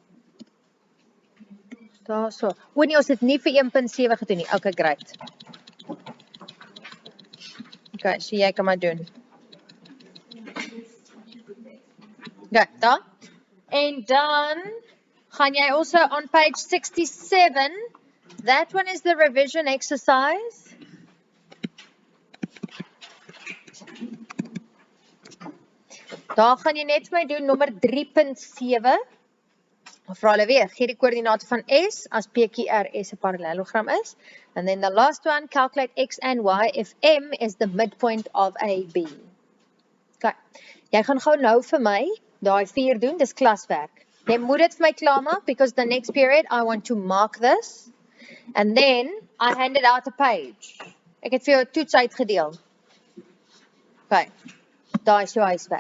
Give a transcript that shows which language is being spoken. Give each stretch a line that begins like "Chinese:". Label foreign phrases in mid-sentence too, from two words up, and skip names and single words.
Afrikaans: Daar so. O nee, ons het nie vir 1.7 gedoen nie.
English: Okay, great.
Afrikaans: Okay, so jy kan maar doen. Okay, daar. En dan gaan jy
English: also on page 67. That one is the revision exercise.
Afrikaans: Daar gaan jy net vir my doen nommer 3.7. Vra hulle weer, gee die koördinate van S as PQRS 'n parallelogram is.
English: And then the last one, calculate X and Y if M is the midpoint of AB. Okay.
Afrikaans: Jy gaan gou nou vir my daai 4 doen, dis klaswerk. Jy moet dit vir my klaarmaak
English: because the next period I want to mark this. And then I handed out a page.
Afrikaans: Ek het vir jou 'n toets uitgedeel. Okay. Daai is jou huiswerk.